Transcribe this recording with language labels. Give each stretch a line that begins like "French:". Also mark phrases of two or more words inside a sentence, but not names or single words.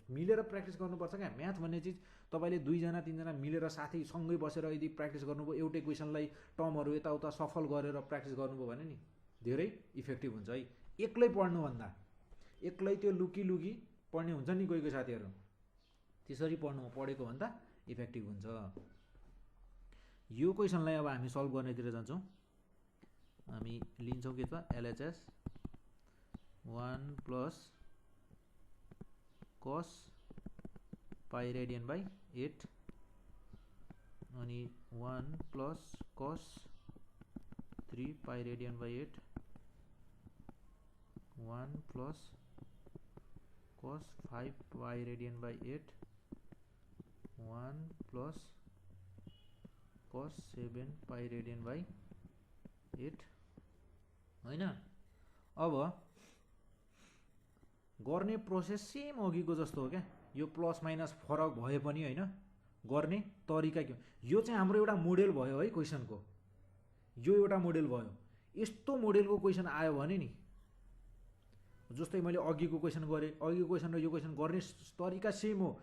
Nepali: मिलेर प्र्याक्टिस गर्नुपर्छ क्या। म्याथ भन्ने चिज तपाईँले 2जना 3जना मिलेर साथी सँगै बसेर यदि प्र्याक्टिस गर्नुभयो, एउटै क्वेसनलाई टर्महरू यताउता सफल गरेर प्र्याक्टिस गर्नुभयो भने नि धेरै इफेक्टिभ हुन्छ है। एक्लै पढ्नुभन्दा, एक्लै त्यो लुकी पढ्ने हुन्छ नि कोही साथीहरू, त्यसरी पढेको भन्दा इफेक्टिभ हुन्छ। यो क्वेसनलाई अब हामी सल्भ गर्नेतिर जान्छौँ। हामी लिन्छौँ के त LHS 1 +
English: cos pi radian/8 अनि 1 + cos 3 pi radian/8 1 + cos 5 pi radian/8 1 + cos 7 pi radian/8 होइन।
Nepali: अब गर्ने
English: process same
Nepali: अघिको जस्तो हो क्या। यो प्लस माइनस फरक भए पनि होइन, गर्ने तरिका के हो, यो चाहिँ हाम्रो एउटा मोडेल भयो है क्वेसनको। यो एउटा मोडेल भयो। यस्तो मोडेलको क्वेसन आयो भने नि, जस्तै मैले अघिको क्वेसन गरेँ, अघिको क्वेसन र यो क्वेसन गर्ने तरिका सेम हो।